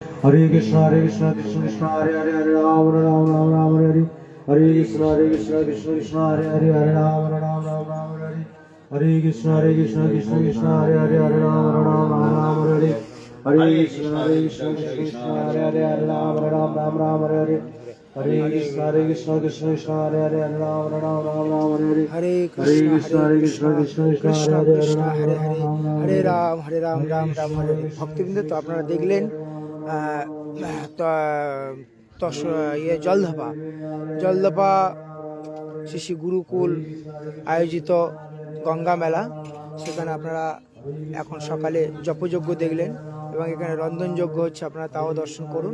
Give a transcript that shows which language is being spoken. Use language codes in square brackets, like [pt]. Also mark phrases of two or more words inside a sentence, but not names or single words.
[sa] Hare Krishna Krishna Krishna Hare Hare Hare Ram Ram Ram Ram Hare Hare Hare Krishna Krishna Krishna Hare Hare Hare Ram Ram Ram Ram Hare Hare Hare Krishna Krishna Krishna Hare Hare Hare Ram Ram Ram Ram Hare Hare Hare Krishna Krishna Krishna Hare Hare Hare Ram Ram Ram Ram Hare Hare Hare Krishna Krishna Krishna Hare Hare Hare Ram Ram Ram Ram Hare Hare Hare Hare Krishna Krishna Krishna Krishna Hare Hare Krishna Hare Hare Ram Hare Ram Ram Hare Hare Ram Hare Ram Ram Ram Hare Hare। [bn] ভক্তবৃন্দ, তো আপনারা দেখলেন জলধাপা শ্রী শ্রী গুরুকুল আয়োজিত গঙ্গা মেলা। সেখানে আপনারা এখন সকালে জপযজ্ঞ দেখলেন এবং এখানে রন্ধনযজ্ঞ হচ্ছে, আপনারা তাও দর্শন করুন।